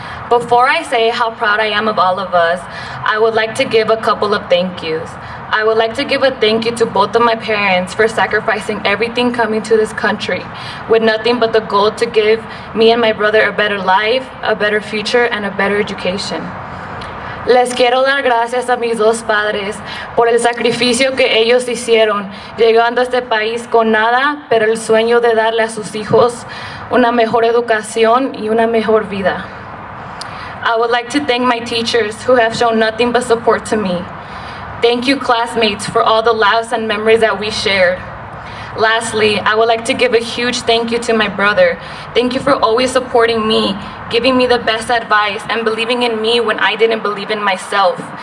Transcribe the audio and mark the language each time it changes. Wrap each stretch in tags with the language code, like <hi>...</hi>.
<en>Before I say how proud I am of all of us, I would like to give a couple of thank yous. I would like to give a thank you to both of my parents for sacrificing everything coming to this country with nothing but the goal to give me and my brother a better life, a better future, and a better education.</en> <es>Les quiero dar gracias a mis dos padres por el sacrificio que ellos hicieron, llegando a este país con nada, pero el sueño de darle a sus hijos una mejor educación y una mejor vida.</es> <en>I would like to thank my teachers who have shown nothing but support to me. Thank you, classmates, for all the laughs and memories that we shared. Lastly, I would like to give a huge thank you to my brother. Thank you for always supporting me, giving me the best advice, and believing in me when I didn't believe in myself.</en>